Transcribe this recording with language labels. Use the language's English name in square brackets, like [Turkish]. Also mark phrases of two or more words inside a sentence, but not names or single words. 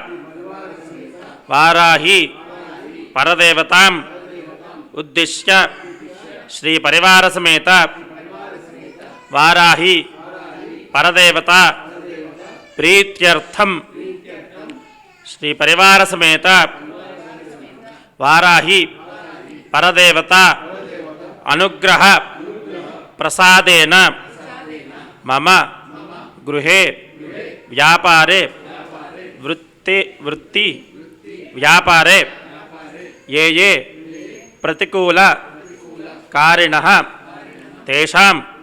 [Sanskrit] वाराही परदेवतां उद्दिश्य श्री परिवार समेत वाराही परदेवता प्रीत्यर्थं श्री परिवार समेत वाराही పరదేవత అనుగ్రహ ప్రసాదేన మమ గృహే వ్యాపారే వృత్తి వ్యాపారే ఏ ఏ ప్రతికూల కారిణః తేషాం